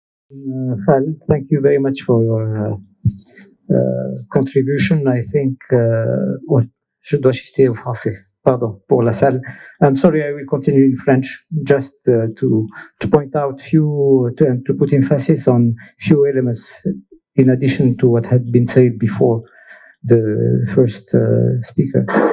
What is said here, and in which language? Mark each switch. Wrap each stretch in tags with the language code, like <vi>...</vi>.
<en>Khaled, thank you very much for your contribution. I think,</en> <fr>je dois shifter au français. Pardon pour la salle.</fr> <en>I'm sorry, I will continue in French just to point out and to put emphasis on few elements in addition to what had been said before the first speaker.</en>